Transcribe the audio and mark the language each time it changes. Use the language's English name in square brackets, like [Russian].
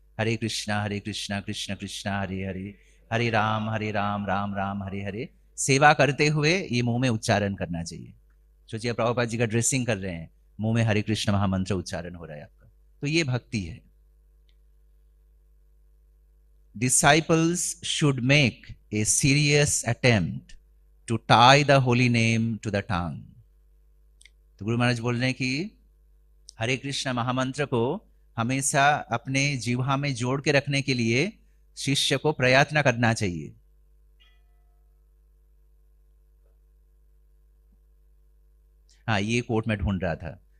[Hindi] हरे कृष्णा कृष्ण कृष्ण हरे हरे, हरे राम राम राम हरे हरे। सेवा करते हुए ये मुंह में उच्चारण करना चाहिए। सोचिए प्रभुपाद जी का ड्रेसिंग कर रहे हैं, मुंह में हरे कृष्ण महामंत्र उच्चारण हो रहा है आपका, तो ये भक्ति है। [English] Disciples should make a serious attempt to tie the holy name to the tongue. [Hindi] तो गुरु महाराज बोल रहे हैं कि हरे कृष्ण महामंत्र को हमेशा अपने जीवा में जोड़ के रखने के लिए शिष्य को प्रयत्न करना चाहिए। हाँ, ये कोट में ढूंढ रहा था।